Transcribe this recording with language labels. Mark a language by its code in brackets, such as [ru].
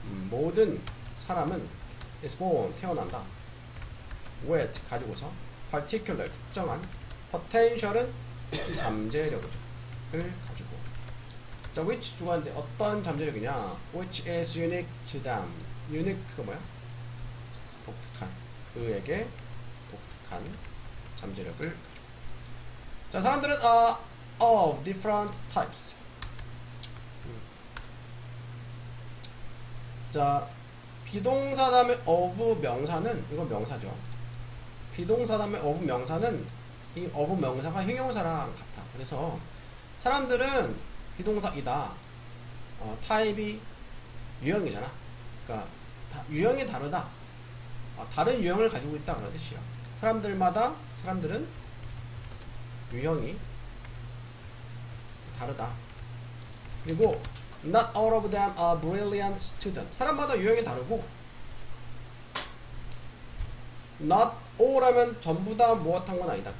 [ko] 모든 사람은 [en] is born [ko] 태어난다. with 가지고서 particular 특정한 potential은 잠재력을 가지고. 자, which 주관인데 어떤 잠재력이냐? [en] which is unique to them. [ko] unique가 뭐야? 독특한. 그에게 독특한 잠재력을 가지고. 자, 사람들은 [en] are of different types. [ko] 자, 비동사 다음에 of 명사는 이건 명사죠. 비동사 다음에 of 명사는 이 of 명사가 형용사랑 같아. 그래서 사람들은 비동사이다. 타입이 유형이잖아. 그러니까 유형이 다르다. 다른 유형을 가지고 있다 그런 뜻이야. 사람들은 유형이 다르다. [en] 그리고 not all of them are brilliant students. [ko] 사람마다 유형이 다르고 not all 하면 전부 다 무엇한 건 아니다.